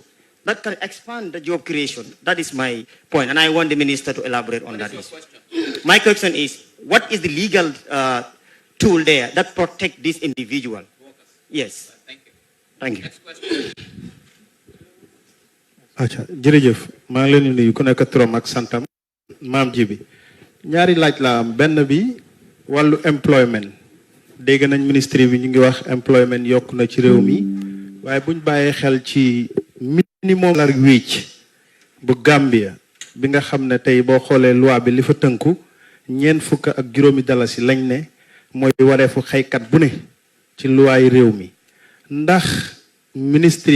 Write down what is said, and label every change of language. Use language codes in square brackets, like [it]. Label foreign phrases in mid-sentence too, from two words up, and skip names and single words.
[en] That can expand the job creation. That is my point, and I want the minister to elaborate on that. My question is, what is the legal tool there that protects this individual? Yes. Thank you. [wo] Acha jërëjëf maa ngi leen di nuyu ku nekk turam ak santam maam ji bi ñaari laaj la am benn bi wàllu employment dégg nañ ministre bi ñu ngi wax employment yokk na ci réew mi waaye buñ bàyyee xel ci minimum [en] salary wage [wo] bu Gambia bi nga xam ne tey boo xoolee loi bi li fa tënku $4.50 lañ ne mooy wareefu xëykat bu ne ci loi yi réew mi ndax ministre